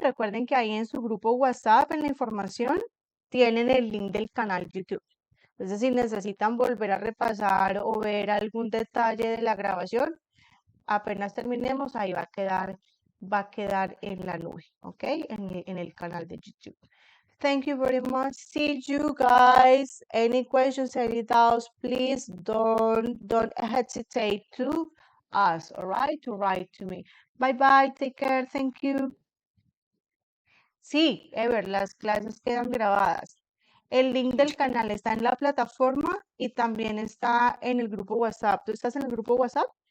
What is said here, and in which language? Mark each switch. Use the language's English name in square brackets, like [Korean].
[Spanish] Recuerden que ahí en su grupo WhatsApp, en la información, tienen el link del canal YouTube. Entonces, si necesitan volver a repasar o ver algún detalle de la grabación, apenas terminemos, ahí va a quedar en la nube, ¿ok? En el canal de YouTube. [English] Thank you very much. See you guys. Any questions, any doubts, please don't hesitate to ask, all right? To write to me. Bye bye. Take care. Thank you. [Spanish] Sí, Ever, las clases quedan grabadas. El link del canal está en la plataforma y también está en el grupo WhatsApp. ¿Tú estás en el grupo WhatsApp?